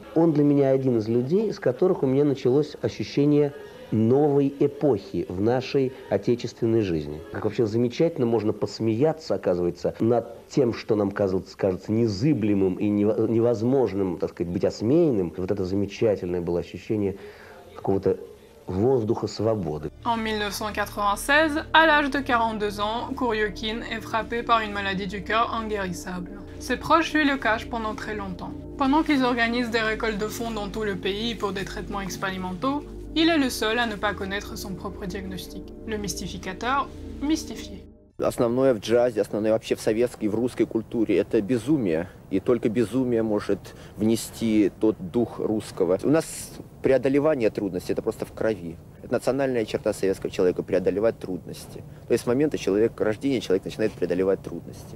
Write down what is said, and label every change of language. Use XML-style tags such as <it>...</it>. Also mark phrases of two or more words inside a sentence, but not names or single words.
<ru>Он для меня один из людей, с которых у меня началось ощущение новой эпохи в нашей отечественной жизни. Как вообще замечательно можно посмеяться, оказывается, над тем, что нам кажется незыблемым и невозможным, так сказать, быть осмеянным. Вот это замечательное было ощущение какого-то воздуха свободы.</ru> <fr>En 1996, à l'âge de 42 ans, Kuryokhin est frappé par une maladie du cœur inguérissable. Ses proches lui le cachent pendant très longtemps. Pendant qu'ils organisent des récoltes de fonds dans tout le pays pour des traitements expérimentaux, il est le seul à ne pas connaître son propre diagnostic. Le mystificateur mystifié.</fr> <ru>Основное в джазе, основное вообще в советской, в русской культуре – это безумие. И только безумие может внести тот дух русского. У нас преодолевание трудностей – это просто в крови. Это национальная черта советского человека – преодолевать трудности. То есть с момента рождения человек начинает преодолевать трудности.</ru>